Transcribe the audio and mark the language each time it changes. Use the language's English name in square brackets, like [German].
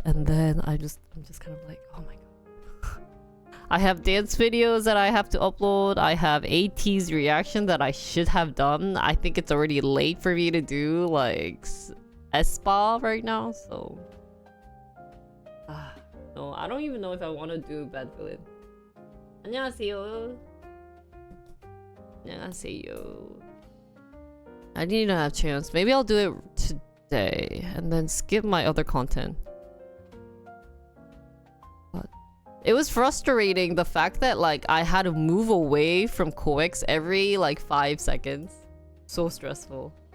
[English] And then I'm just kind of like, oh my god. I have dance videos that I have to upload. I have AT's reaction that I should have done. I think it's already late for me to do like SPA right now. So no, I don't even know if I want to do Bad Villain. [Korean] 안녕하세요. 안녕하세요. [English] I need to have chance. Maybe I'll do it today and then skip my other content. But it was frustrating, the fact that like I had to move away from coex every like 5 seconds. So stressful.